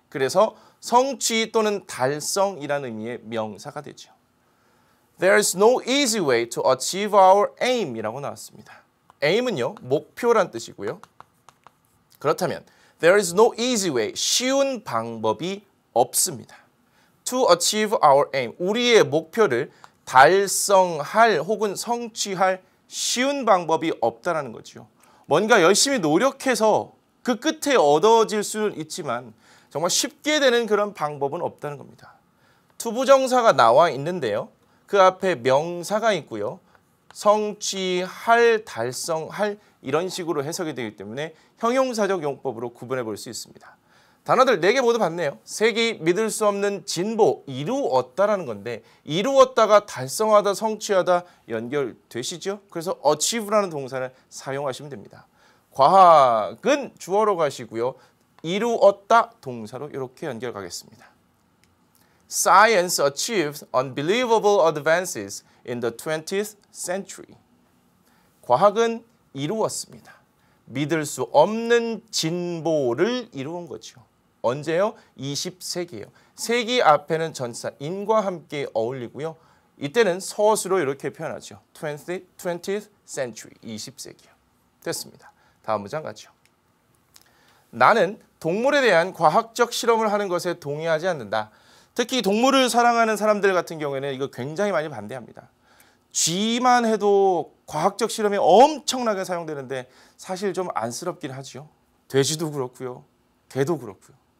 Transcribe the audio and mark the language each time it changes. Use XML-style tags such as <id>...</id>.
<ko>그래서 성취 또는 달성이라는 의미의 명사가 되죠.</ko> <en>There is no easy way to achieve our aim</en> <ko>이라고 나왔습니다. aim은요, 목표란 뜻이고요. 그렇다면</ko> <en>there is no easy way,</en> <ko>쉬운 방법이 없습니다.</ko> <en>To achieve our aim,</en> <ko>우리의 목표를 달성할 혹은 성취할 쉬운 방법이 없다라는 거죠. 뭔가 열심히 노력해서 그 끝에 얻어질 수는 있지만 정말 쉽게 되는 그런 방법은 없다는 겁니다. 투부정사가 나와 있는데요. 그 앞에 명사가 있고요. 성취할, 달성할 이런 식으로 해석이 되기 때문에 형용사적 용법으로 구분해 볼 수 있습니다. 단어들 4개 모두 봤네요. 색이 믿을 수 없는 진보, 이루었다라는 건데 이루었다가 달성하다, 성취하다 연결되시죠? 그래서 achieve라는 동사를 사용하시면 됩니다. 과학은 주어로 가시고요. 이루었다 동사로 이렇게 연결 가겠습니다.</ko> <en>Science achieved unbelievable advances in the 20th century.</en> <ko>과학은 이루었습니다. 믿을 수 없는 진보를 이루은 거죠. 언제요? 20세기예요. 세기 앞에는 전치사 in과 함께 어울리고요. 이때는 서술로 이렇게 표현하죠.</ko> <en>20th century,</en> <ko>20세기요. 됐습니다. 다음 문장 가죠. 나는 동물에 대한 과학적 실험을 하는 것에 동의하지 않는다. 특히 동물을 사랑하는 사람들 같은 경우에는 이거 굉장히 많이 반대합니다. 쥐만 해도 과학적 실험에 엄청나게 사용되는데 사실 좀 안쓰럽긴 하죠. 돼지도 그렇고요. 개도 그렇고요.</ko>